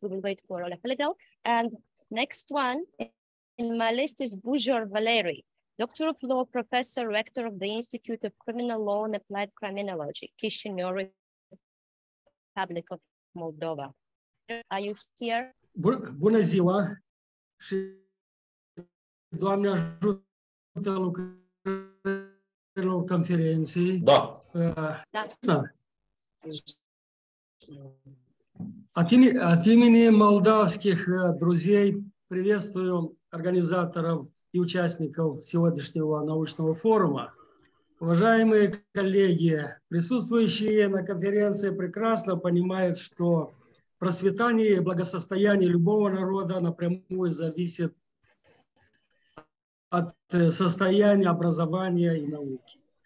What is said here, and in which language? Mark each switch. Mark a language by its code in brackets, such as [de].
[en] We will wait for Oleg a little. And next one in my list is Bujor Valery, Doctor of Law, Professor, Rector of the Institute of Criminal Law and Applied Criminology, Chisinau, Republic of Moldova. Are you here? [ro] Bună ziua și Doamne ajută lucrărilor conferinței. Da. Da. Da. [ru] От имени молдавских друзей приветствую организаторов и участников сегодняшнего научного форума. Уважаемые коллеги, присутствующие на конференции прекрасно понимают, что процветание и благосостояние любого народа напрямую зависит от состояния образования и науки.